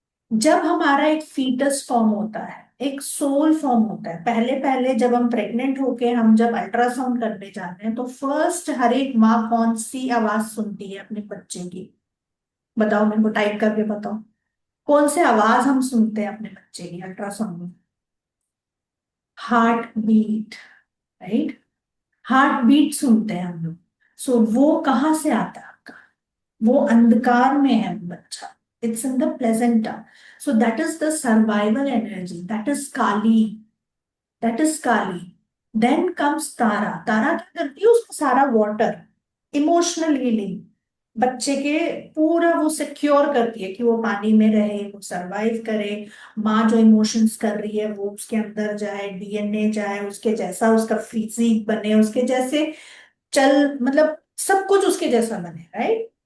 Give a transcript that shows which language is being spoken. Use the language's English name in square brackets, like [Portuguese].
[Hindi] जब हमारा एक फीटस फॉर्म होता है, एक सोल फॉर्म होता है, पहले पहले जब हम प्रेग्नेंट होके हम जब अल्ट्रासाउंड करने जाते हैं तो फर्स्ट हर एक माँ कौन सी आवाज सुनती है अपने बच्चे की, बताओ मेरे को, टाइप करके बताओ, कौन से आवाज हम सुनते हैं अपने बच्चे की अल्ट्रासाउंड में? Heart beat, right? Heart beat सुनते हैं हम लोग। सो वो कहाँ से आता है आपका, वो अंधकार में है बच्चा, [English] it's in the placenta, so that is the survival energy, that is kali, that is kali. Then comes tara, [Hindi] tara क्या करती है, उसका सारा वाटर, इमोशनल हीलिंग, बच्चे के पूरा वो सिक्योर करती है कि वो पानी में रहे, वो सरवाइव करे, माँ जो इमोशंस कर रही है वो उसके अंदर जाए, डीएनए जाए, उसके जैसा उसका फिजिक बने, उसके जैसे चल, मतलब सब कुछ उसके जैसा बने, राइट?